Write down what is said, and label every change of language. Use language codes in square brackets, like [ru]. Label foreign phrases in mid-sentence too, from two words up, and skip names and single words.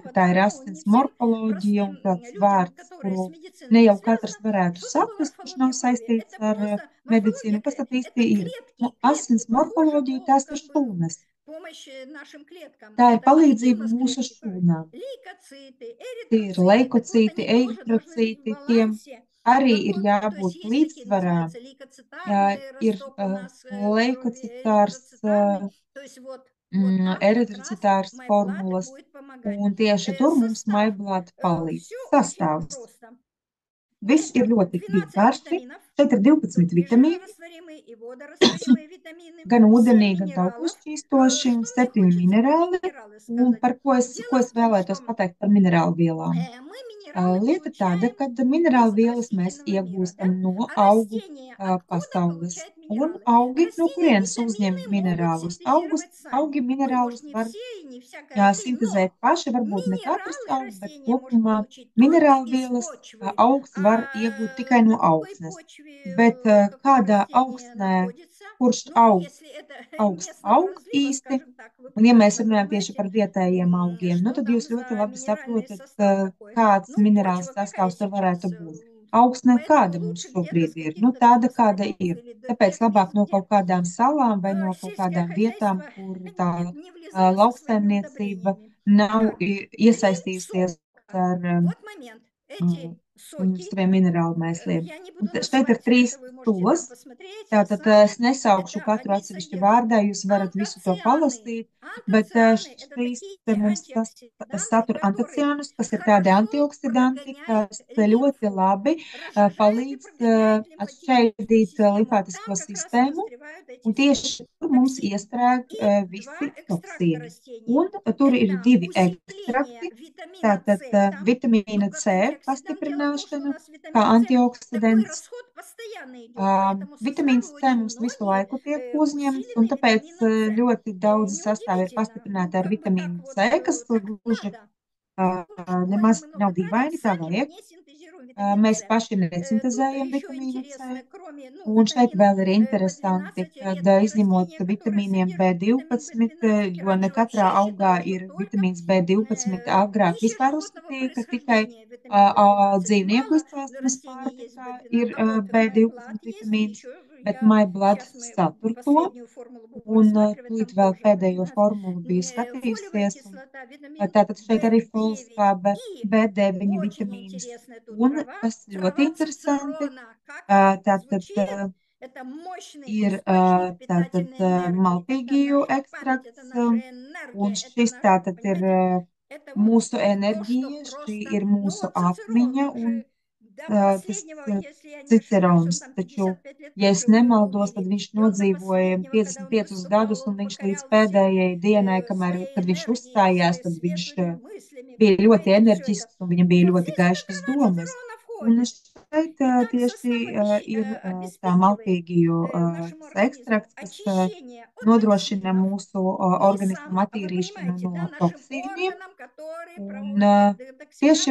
[ru] слово, [lv] ka tā [ru] да, [lv] ir [ru] ну, не [lv] asins [ru] всем [lv] morfoloģija un [ru] простым [lv] tāds [ru] людям, [lv] vārds, [ru] которые [lv] kuru [ru] с медициной [lv] ne [ru] не [lv] jau [ru] связаны. [lv] katrs varētu [ru] Что такое [lv] saprast, kurš nav [ru] морфология крови? [lv] saistīts [ru] Это [lv] ar [ru] просто [lv] medicīnu. [ru] морфология, [lv] Kas tad [ru] это [lv] īsti ir? [ru] клетки, клетки [lv] Asins [ru] похожи [lv] morfoloģija [ru] по, [lv] tās ir [ru] как бы, [lv] šūnas. [ru] помощь нашим клеткам. [lv] Tā ir [ru] Это [lv] palīdzība [ru] активность [lv] mūsu [ru] клетки крови. [lv] šūnām. [ru] Лейкоциты, [lv] Tie ir [ru] эритроциты. Так вот, [lv] leikocīti, [ru] они тоже должны быть в [lv] eritrocīti, tiem [ru] балансе. [lv] arī [ru] Так [lv] ir [ru] вот, то есть [lv] jābūt [ru] есть такие, [lv] līdzsvarā. [ru] называется, лейкоцитарный [lv] Ir [ru] растоп у нас в крови, [lv] leikocitārs, [ru] эритроцитарный. То есть вот там как раз [lv] eritrocitārs [ru] MyBlood [lv] formulas, [ru] будет помогать. [lv] un tieši tur mums [ru] Состав. [lv] MyBlood palīdz. [ru] Все очень [lv] Sastāvs. [ru] просто. [lv] Viss ir [ru] Это [lv] ļoti [ru] 12 [lv] vienkārši. [ru] витаминов. [lv] Šeit ir 12 [ru] Тут и [lv] vitamīni, [ru] жирорастворимые, и водорастворимые витамины, [lv] gan [ru] 7 [lv] ūdenī, gan [ru] минералов. [lv] taukus [ru] Что мне [lv] 7 [ru] хочется про [lv] minerāli. [ru] минералы [lv] Un [ru] сказать? [lv] par ko [ru] Дело [lv] es [ru] в том, [lv] vēlētos [ru] что [lv] pateikt par minerālu vielām. [ru] мы минералы [lv] Lieta tāda, [ru] получаем [lv] ka [ru] из [lv] minerālu vielas mēs [ru] растительного мира, да? [lv] iegūstam no [ru] А [lv] augu [ru] растение откуда [lv] pasaules. [ru] получает [lv] Un [ru] минералы? [lv] augi no [ru] Растения [lv] kurienes uzņem [ru] витамины могут [lv] minerālus? [ru] синтезировать [lv] Augi [ru] сами. Ну, может, [lv] minerālus [ru] не [lv] var [ru] все и не всякой рослины, [lv] sintēzēt [ru] но [lv] paši, varbūt ne katrs [ru] минералы [lv] augs, bet [ru] растение может [lv] kopumā [ru] получить только [lv] minerālu [ru] из [lv] vielas [ru] почвы. [lv] augs var iegūt tikai [ru] На [lv] no [ru] какой [lv] augsnes. [ru] почве [lv] Bet [ru] какое [lv] kādā [ru] растение [lv] augsnē, [ru] находится? [lv] kurš [ru] Ну, [lv] aug, [ru] если это [lv] augs [ru] местного [lv] aug [ru] разлива, [lv] īsti, [ru] скажем так, вы [lv] un ja mēs [ru] прекрасно [lv] runājam tieši [ru] понимаете, [lv] par vietējiem augiem, nu [ru] что [lv] tad jūs [ru] там [lv] ļoti [ru] за [lv] labi [ru] минеральный [lv] saprotat, [ru] состав такой. [lv] kāds [ru] Ну, [lv] minerāls [ru] почва какая [lv] sastāvs tur [ru] сейчас? [lv] varētu būt. Augsne [ru] Поэтому [lv] kāda mums [ru] лучше где-то с [lv] šobrīd ir? Nu, [ru] каких-то [lv] tāda, [ru] там [lv] kāda [ru] островов [lv] ir. [ru] или [lv] Tāpēc [ru] тех [lv] labāk [ru] мест, [lv] no [ru] где [lv] kaut kādām salām vai no kaut [ru] сельское [lv] kādām vietām, [ru] хозяйство [lv] kur tā [ru] не влезает со своими [lv] lauksaimniecība [ru] удобрениями. [lv] nav [ru] Так, 3 [lv] iesaistījusies [ru] сока. [lv] ar [ru] Вот момент. Эти соки, [lv] saviem minerālu mēsliem. [ru] я не [lv] Un [ru] буду [lv] šeit ir [ru] называть, [lv] 3 [ru] это вы можете там [lv] sulas. [ru] посмотреть [lv] Tātad [ru] сами. [lv] es nesaukšu [ru] Это [lv] katru [ru] они [lv] atsevišķu [ru] содержат [lv] vārdā, jūs varat visu to [ru] антоцианы. [lv] palasīt, bet [ru] Антоцианы– это [lv] šīs [ru] такие [lv] te mums [ru] антиоксиданты, [lv] satur [ru] которые [lv] antociānus, kas ir tādi [ru] хорошо [lv] antioksidanti, [ru] прогоняют [lv] kas ļoti [ru] лимфу, [lv] labi [ru] разжижают и [lv] palīdz [ru] прогоняют лимфатическую [lv] atšķaidīt [ru] систему. [lv] limfātisko [ru] Там как раз и [lv] sistēmu, [ru] застревают эти [lv] un [ru] все [lv] tieši tur mums [ru] токсины. [lv] iestrēg [ru] И два [lv] visi [ru] экстракта [lv] toksīni. [ru] растений. [lv] Un tur ir [ru] Это [lv] 2 [ru] усиление [lv] ekstrakti, [ru] витамина [lv] tātad [ru] С, там, ну, [lv] vitamīna [ru] как [lv] C [ru] антиоксидант. Дело в том, что у [lv] pastiprināšana, [ru] нас [lv] kā [ru] витамин С такой [lv] antioksidants. [ru] расход постоянно идет, поэтому [lv] Vitamīns [ru] составы [lv] C [ru] очень [lv] mums visu [ru] многие [lv] laiku tiek uzņemts, un [ru] усилены [lv] tāpēc [ru] витамином С. [lv] ļoti daudz sastāvi ir [ru] Неудивительно, ну, [lv] pastiprināti ar [ru] как бы так [lv] vitamīnu [ru] вот, [lv] C, kas [ru] так [lv] gluži [ru] надо. Ну, [lv] nemaz [ru] мы много [lv] nav [ru] тратим, [lv] dīvaini, tā [ru] сами [lv] vajag. [ru] не синтезируем витамин [lv] Mēs [ru] С. [lv] paši [ru] Тут [lv] nesintezējam [ru] еще [lv] vitamīnu C. [ru] интересно, кроме, ну, [lv] Un šeit [ru] витаминов [lv] vēl ir interesanti, [ru] B12, [lv] kad [ru] редкие [lv] izņemot [ru] растения, которые [lv] vitamīniem [ru] содержат витамин [lv] B12, [ru] B12, [lv] jo ne [ru] раньше вообще [lv] katrā augā [ru] считалось, что [lv] ir [ru] только [lv] vitamīns B12, agrāk [ru] пища [lv] vispār [ru] животного [lv] uzskatīja, ka tikai [ru] происхождения витамин B12. [lv] dzīvnieku [ru] Мало [lv] izcelsmes [ru] растений есть [lv] pārtikā [ru] B12, [lv] ir [ru] а вот MyBlood [lv] B12 [ru] есть, и [lv] vitamīns, [ru] еще [lv] bet [ru] я [lv] MyBlood [ru] сейчас мы [lv] satur to. [ru] последнюю формулу будем [lv] Un [ru] рассматривать, [lv] tūlīt [ru] там [lv] vēl [ru] тоже [lv] pēdējo [ru] B12. [lv] formulu biju [ru] Фолиевая [lv] skatījusies. Un, [ru] кислота, витамин [lv] tātad šeit arī [ru] B9. [lv] folskābe, [ru] И [lv] B9 [ru] очень [lv] vitamīns. [ru] интересная тут [lv] Un [ru] трава, [lv] kas ļoti [ru] трава [lv] interesanti, [ru] цицерона. Как [lv] tātad [ru] звучит? Это мощный [lv] ir [ru] источник [lv] tātad [ru] питательной энергии. Это [lv] malpīgiju [ru] наша память, это [lv] ekstrakts, [ru] наша энергия, [lv] un [ru] это [lv] šis [ru] наш, [lv] tātad ir [ru] понимаете, это вот [lv] mūsu [ru] то, что [lv] enerģija, šī [ru] просто, [lv] ir [ru] ну [lv] mūsu [ru] вот цицерон, [lv] atmiņa, [ru] он [lv] un [ru] же До [lv] tas [ru] последнего, если я не ошибаюсь, он [lv] Cicerons, [ru] там [lv] taču, [ru] 55 lет [lv] ja es [ru] прожил в [lv] nemaldos, tad [ru] Риму, [lv] viņš [ru] и он до [lv] nodzīvoja [ru] последнего, когда он [lv] 55 gadus, [ru] выступал, [lv] un [ru] он [lv] viņš līdz [ru] покорял все [lv] pēdējai dienai, [ru] своей [lv] kad viņš [ru] энергией, [lv] uzstājās, [ru] своей [lv] tad viņš [ru] светлыми мыслями, [lv] bija ļoti [ru] понимаете, все это. [lv] enerģisks un viņam bija [ru] Вот [lv] ļoti [ru] здесь эта [lv] gaišas [ru] тройная [lv] domas. [ru] Цицерона [lv] Un [ru] входит. [lv] šeit [ru] Итак, [lv] tieši [ru] состав [lv] ir tā [ru] обеспечивает [lv] maltīgiju [ru] нашему организму [lv] ekstrakts, kas [ru] очищение от [lv] nodrošina [ru] токсинов [lv] mūsu organismu [ru] мясом, а вы [lv] attīrīšanu [ru] понимаете, [lv] no [ru] да, нашим [lv] toksīniem [ru] органам, которые [lv] un [ru] проводят [lv] tieši